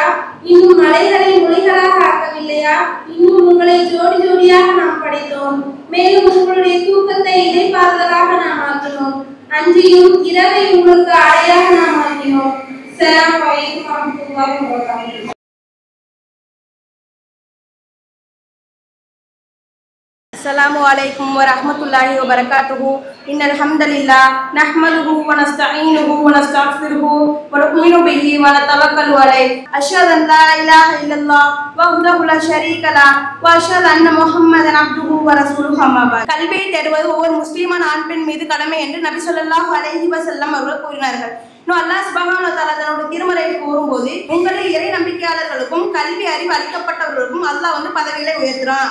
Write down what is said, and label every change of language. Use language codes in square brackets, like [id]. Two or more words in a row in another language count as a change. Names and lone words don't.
[ta] இன்னும் மலைகளை முளைகளாக ஆக்கவில்லையா? இன்னும் உங்களை ஜோடி ஜோடியாக நாம் படைத்தோம். மேலும் உங்களுடைய தூக்கத்தை இடைப்பாறுதலாக நாம் ஆக்கினோம். அன்றியும் இரவை உங்களுக்கு அடையாக நாம் ஆக்கினோம். [ar] السلام عليكم ورحمة الله وبركاته. السلام عليكم ورحمة الله وبركاته. إن الحمد لله نحمده ونستعينه ونستغفره ونؤمن به ونتوكل عليه. أشهد أن لا إله إلا الله وحده لا شريك له وأشهد أن محمدا عبده ورسوله أما بعد. [ta] கல்வியை தேடுவது ஒவ்வொரு முஸ்லிமான ஆண் பெண் மீது கடமை என்று நபி [ar] صلى الله عليه وسلم [ta] அவர்கள் கூறினார்கள். அல்லாஹ் [ar] سبحانه وتعالى [ta] தன்னுடைய திருமறையில் கூறும்போது, உங்களில் இறை நம்பிக்கையாளர்களுக்கும் கல்வி அறிவு அளிக்கப்பட்டவர்களுக்கும் அல்லாஹ் பதவிகளை உயர்த்துறான்.